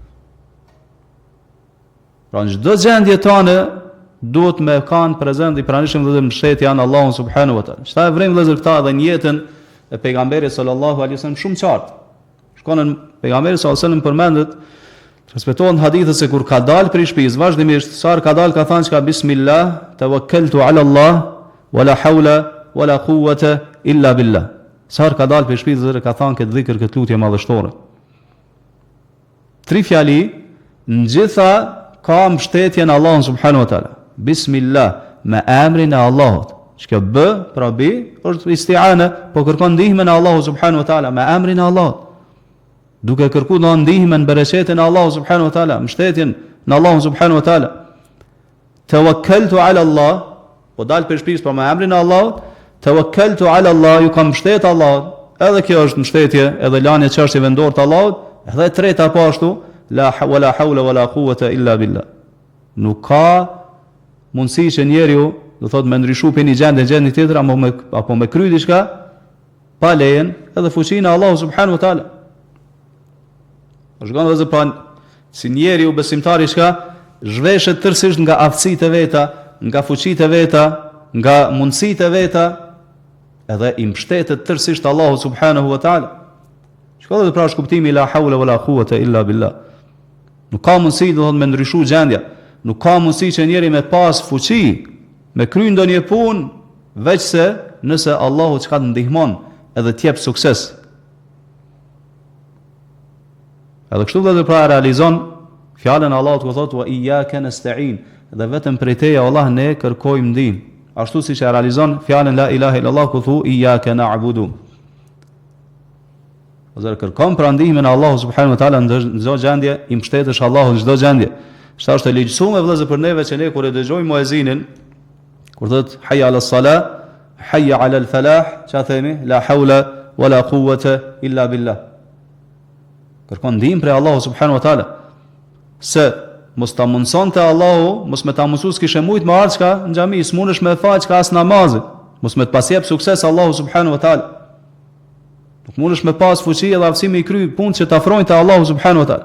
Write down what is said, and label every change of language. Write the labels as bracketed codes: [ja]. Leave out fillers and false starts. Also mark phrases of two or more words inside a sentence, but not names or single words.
[sq] Pra në çdo gjendje tane duhet me kanë prezant i pranishëm dhe mbështetja janë Allahu [ar] سبحانه وتعالى. [sq] Çfarë vrem vëllezër këta edhe në jetën e pejgamberit [ar] صلى الله عليه وسلم [sq] shumë qartë. Shkonën pejgamberi [ar] صلى الله عليه وسلم [sq] përmendet, transmetohen hadithe se kur ka dalë prej shtëpisë, vazhdimisht sa ka dalë ka thënë çka [ar] بسم الله، توكلت على الله، ولا حول ولا قوة إلا بالله. [sq] Sa ka dalë prej shtëpisë ka thënë këtë dhikr, këtë lutje madhështore. Tri fjali në gjitha ka mbështetjen e Allahut [ar] سبحانه وتعالى. [sq] Bismillah, me emrin e Allahut. Çka bë, pra bi, është isti'ana, po kërkon ndihmën e Allahut [ar] سبحانه وتعالى [sq] me emrin e Allahut. Duke kërkuar ndihmën, bereqetin e Allahut [ar] سبحانه وتعالى, [sq] mbështetjen në Allahun [ar] سبحانه وتعالى. توكلت على الله, [sq] po dal për shtëpisë pa me emrin e Allahut, [ar] توكلت على الله, [sq] ju kam mbështet Allahut. Edhe kjo është mbështetje, edhe lania çështjeve në dorë të Allahut, edhe e treta po ashtu, [ar] لا ولا حول ولا قوة إلا بالله. [sq] Nuk ka mundësi që njeriu, do thotë me ndryshu për një gjendje tjetër apo me kry diçka pa lejen edhe fuqinë e Allahut [ar] سبحانه وتعالى. [sq] Shkon edhe pa si njeriu besimtari çka zhveshet tërësisht nga aftësitë e veta, nga fuqitë e veta, nga mundësitë e veta, edhe i mbështetet tërësisht Allahu [ar] سبحانه وتعالى. [sq] Shkon edhe pra kuptimi [ar] لا حول ولا قوة إلا بالله. [sq] Nuk ka mundësi do të me ndryshu gjendja. Nuk ka mundësi që njeri me pas fuqi, me kry ndonjë punë, veç se nëse Allahu çka të ndihmon edhe t'jep sukses. Edhe kështu dhe pra realizon fjalën e Allahut ku thotë [ar] وإياك نستعين, [sq] dhe vetëm prej teje Allah ne kërkojmë ndihmë. Ashtu siç e realizon fjalën [ar] لا إله إلا الله [sq] ku thu [ar] إياك نعبد. [sq] Ose kërkon pra ndihmën e Allahut [ar] سبحانه وتعالى [sq] në çdo gjendje, i mbështetesh Allahut në çdo gjendje. Shta është e legjësuar vëllezër për neve që ne kur e dëgjojmë muezinin, kur thot [ar] حي على الصلاة، حي على الفلاح, [sq] çfarë themi? [ar] لا حول ولا قوة إلا بالله. [sq] Kërkon ndihmë prej Allahut [ar] سبحانه وتعالى. [sq] Se mos ta mundsonte Allahu, mos me ta mësues kishe mujt me ardh çka në xhami, smunesh me fal çka as namazit. Mos me të pasjep sukses Allahu [ar] سبحانه وتعالى. [sq] Nuk mundesh me pas fuqi edhe aftësi me i kry punë që të afrojnë te Allahu [ar] سبحانه وتعالى.